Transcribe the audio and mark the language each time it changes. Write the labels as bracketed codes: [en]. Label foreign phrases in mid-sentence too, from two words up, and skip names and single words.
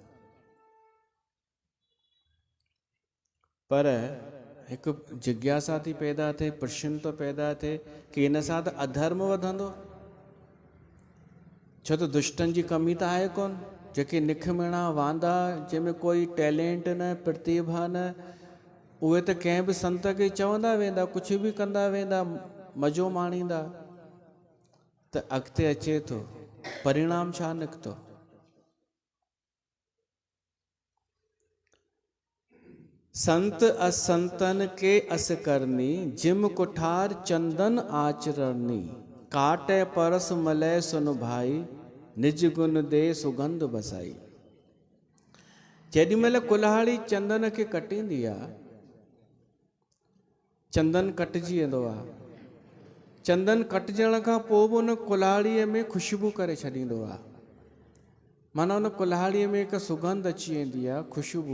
[sd] पर हिकु जिज्ञासा थी पैदा थिए, प्रश्न थो पैदा थिए कि इन सां त अधर्म वधंदो, छो त दुष्टनि जी कमी त आहे कोन, जेके निखमिणा वांदा, जंहिंमें कोई टैलेंट न, प्रतिभा न, उहे त कंहिं बि संत खे चवंदा वेंदा, कुझु बि कंदा वेंदा, मज़ो माणींदा। त अॻिते अचे थो परिणाम छा निकितो। [awa] संत असंतन के अस करनी, जिम कुठार चंदन आचरणी, काटे परस मलय सुन भाई, निज गुण दे सुगंध बसाई। [sd] जेॾी महिल कुल्हाड़ी चंदन खे कटींदी आहे, चंदन कटिजी वेंदो आहे, चंदन कटिजण खां पोइ बि उन कुल्हाड़ीअ में ख़ुशबू करे छॾींदो आहे, माना उन कुल्हाड़ीअ में हिकु सुगंध अची वेंदी आहे, ख़ुशबू।